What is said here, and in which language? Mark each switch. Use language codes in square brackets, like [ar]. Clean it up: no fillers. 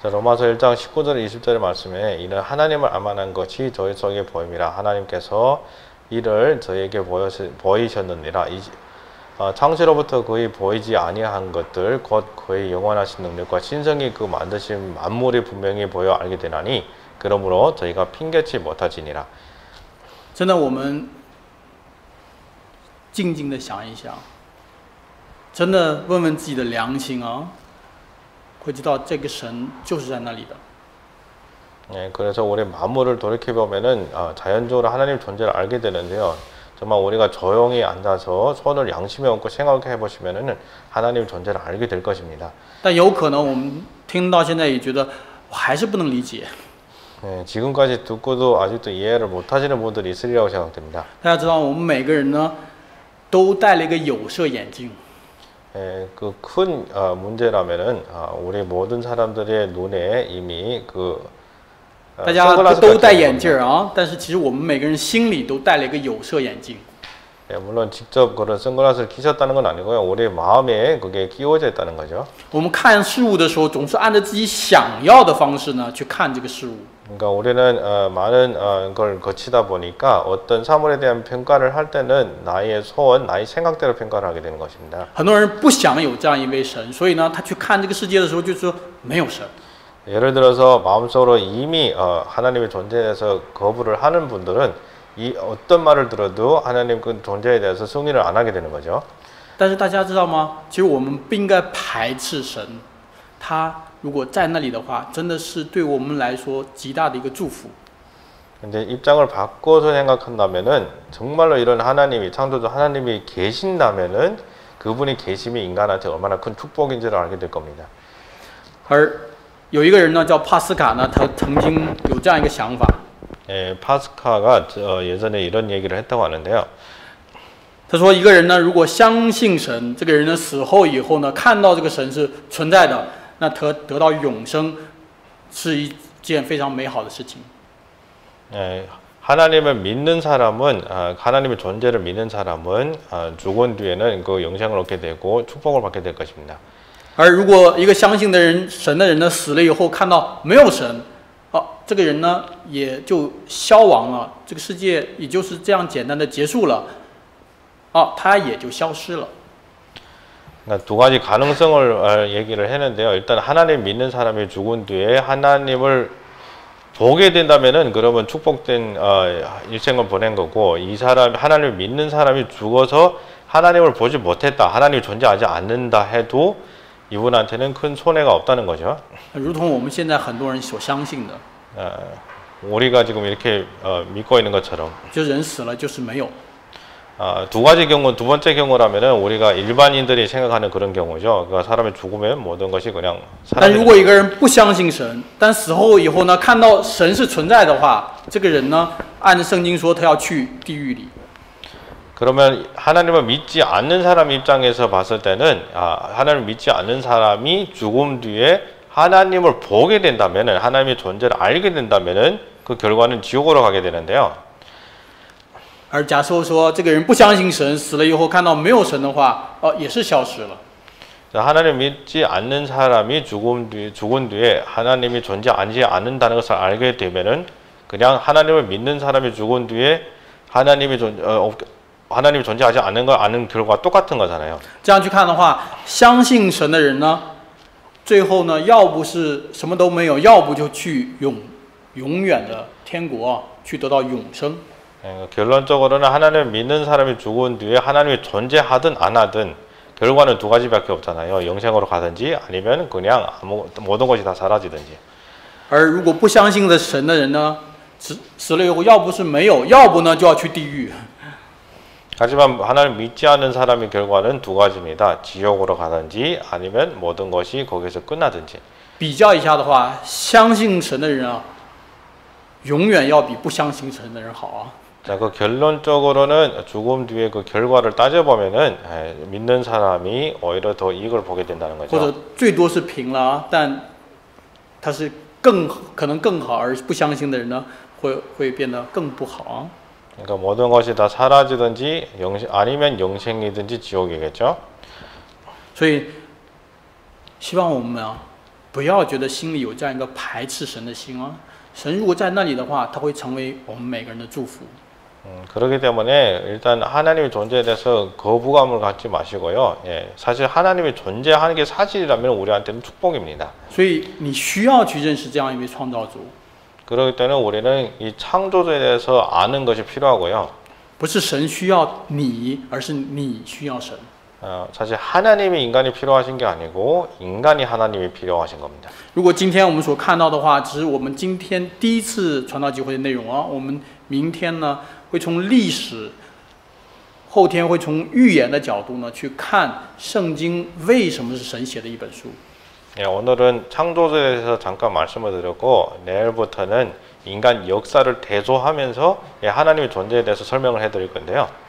[ko] 자, 로마서 1장 19절 20절의 말씀에 이는 하나님을 알만한 것이 저희 속에 보임이라. 하나님께서 이를 저에게 보이셨느니라. 창세로부터 그의 보이지 아니한 것들 곧 그의 영원하신 능력과 신성이 그 만드신 만물이 분명히 보여 알게 되나니 그러므로 저희가 핑계치 못하지니라. [zh] 真的，我们静静的想一想，真的问问自己的良心啊，会知道这个神就是在那里的。 [ko] 그래서 우리 만물을 돌이켜 보면은 자연적으로 하나님 존재를 알게 되는데요. 정말 우리가 조용히 앉아서 손을 양심에 얹고 생각해 보시면은 하나님 존재를 알게 될 것입니다. [zh] 但有可能我们听到现在也觉得我还是不能理解。 [ko] 지금까지 듣고도 아직도 이해를 못하시는 분들이 있으리라고 생각됩니다. [zh] 大家知道，我们每个人呢，都戴了一个有色眼镜。 [ko] 그 큰 문제라면은 우리 모든 사람들의 눈에 이미 그 [zh] 大家都戴眼镜啊，但是其实我们每个人心里都戴了一个有色眼镜。 [ko] 물론 직접 그런 선글라스를 끼셨다는 건 아니고요. 우리 마음에 그게 끼워져 있다는 거죠. [zh] 我们看事物的时候，总是按照自己想要的方式呢去看这个事物。 [ko] 그러니까 우리는 많은 걸 거치다 보니까 어떤 사물에 대한 평가를 할 때는 나의 소원, 나의 생각대로 평가를 하게 되는 것입니다. [zh] 很多人不想有这样一位神，所以呢，他去看这个世界的时候就说没有神。 [ko] 예를 들어서 마음속으로 이미 하나님의 존재에 대해서 거부를 하는 분들은 이 어떤 말을 들어도 하나님 그 존재에 대해서 승인을 안 하게 되는 거죠. [zh] 但是大家知道吗？其实我们不应该排斥神，他如果在那里的话，真的是对我们来说极大的一个祝福。 [ko] 근데 입장을 바꿔서 생각한다면은 정말로 이런 하나님이 창조주 하나님이 계신다면은 그분이 계심이 인간한테 얼마나 큰 축복인지를 알게 될 겁니다. [zh] 而有一个人呢，叫帕斯卡呢，他曾经有这样一个想法。 [ko] 파스카가 예전에 이런 얘기를 했다고 하는데요. [zh] 他说，一个人呢，如果相信神，这个人呢死后以后呢，看到这个神是存在的，那得到永生，是一件非常美好的事情。 [ko] 하나님을 믿는 사람은 하나님의 존재를 믿는 사람은 죽은 뒤에는 그 영생을 얻게 되고 축복을 받게 될 것입니다. [zh] 而如果一个相信的人，神的人呢，死了以后看到没有神，这个人呢也就消亡了，这个世界也就是这样简单的结束了，他也就消失了。 [ko] 두 가지 가능성을 얘기를 했는데요. 일단 하나님 믿는 사람이 죽은 뒤에 하나님을 보게 된다면은 그러면 축복된 일생을 보낸 거고, 이 사람 하나님을 믿는 사람이 죽어서 하나님을 보지 못했다, 하나님이 존재하지 않는다 해도 이분한테는 큰 손해가 없다는 거죠. [zh] 如同我们现在很多人所相信的， [ko] 우리가 지금 이렇게 믿고 있는 것처럼, [zh] 就人死了就是没有。 [ko] 두 가지 경우, 두 번째 경우라면은 우리가 일반인들이 생각하는 그런 경우죠. 그러니까 사람이 죽으면 모든 것이 그냥 [zh] 但如果一个人不相信神，但死后以后呢，看到神是存在的话，这个人呢，按照圣经说，他要去地狱里。 [ko] 그러면 하나님을 믿지 않는 사람 입장에서 봤을 때는 하나님을 믿지 않는 사람이 죽음 뒤에 하나님을 보게 된다면은, 하나님의 존재를 알게 된다면은 그 결과는 지옥으로 가게 되는데요. [zh] 而假设说这个人不相信神，死了以后看到没有神的话，也是消失了。 [ko] 하나님 믿지 않는 사람이 죽은 뒤에 하나님이 존재하지 않는다는 것을 알게 되면은 그냥 하나님을 믿는 사람이 죽은 뒤에 하나님이 존재하지 않는 걸 아는 결과가 똑같은 거잖아요. [zh] 这样去看的话，相信神的人呢，最后呢，要不是什么都没有，要不就去永远的天国，去得到永生。 [ko] 결론적으로는 하나님을 믿는 사람이 죽은 뒤에 하나님이 존재하든 안 하든 결과는 두 가지밖에 없잖아요. 영생으로 가든지 아니면 그냥 모든 것이 다 사라지든지. [zh] 而如果不相信的神的人呢，死了以后，要不是没有，要不呢就要去地狱。 [ko] 하지만 하나님 믿지 않는 사람의 결과는 두 가지입니다. 지옥으로 가든지 아니면 모든 것이 거기서 끝나든지. [zh] 比较一下的话，相信神的人啊，永远要比不相信神的人好啊。 [ko] 자, 그 결론적으로는 죽음 뒤에 그 결과를 따져보면은 믿는 사람이 오히려 더 이익을 보게 된다는 거죠. [zh] 或者最多是平了，但他是可能更好，而不相信的人呢，会变得更不好啊。 [ko] 그러니까 모든 것이 다 사라지든지 아니면 영생이든지 지옥이겠죠. [zh] 所以希望我们不要觉得心里有这样一个排斥神的心啊。神如果在那里的话，他会成为我们每个人的祝福。 [ko] 그렇기 때문에 일단 하나님의 존재에 대해서 거부감을 갖지 마시고요. 사실 하나님이 존재하는 게 사실이라면 우리한테는 축복입니다. [zh] 所以你需要去认识这样一位创造主。 [ko] 그렇기 때문에 우리는 이 창조주에 대해서 아는 것이 필요하고요. [zh] 不是神需要你，而是你需要神。 [ko] 사실 하나님이 인간이 필요하신 게 아니고 인간이 하나님이 필요하신 겁니다. [zh] 如果今天我们所看到的话，只是我们今天第一次传道集会的内容啊，我们明天呢会从历史，后天会从预言的角度呢去看圣经为什么是神写的一本书。 [ko] 오늘은 창조주에 대해서 잠깐 말씀을 드렸고 내일부터는 인간 역사를 대조하면서 하나님의 존재에 대해서 설명을 해드릴 건데요.